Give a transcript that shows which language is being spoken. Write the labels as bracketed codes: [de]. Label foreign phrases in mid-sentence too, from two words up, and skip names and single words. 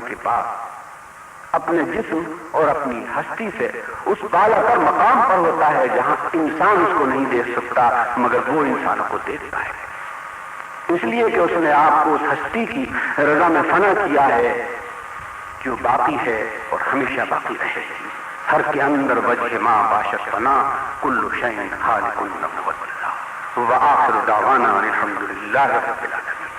[ur] وہ مرنے کے بعد اپنے جسم اور اپنی ہستی سے اس بالا پر مقام پر ہوتا ہے جہاں انسان اس کو نہیں دیکھ سکتا مگر وہ انسانوں کو دیکھتا ہے، اس لیے کہ اس نے آپ کو اس ہستی کی رضا میں فنا کیا ہے جو باقی ہے اور ہمیشہ باقی رہے گی۔ [fa] ہر کے اندر وجہ ما باشد فنا [ar] کل شیء خالق نبوت اللہ وآخر دعوانا الحمد للہ رب العالمین۔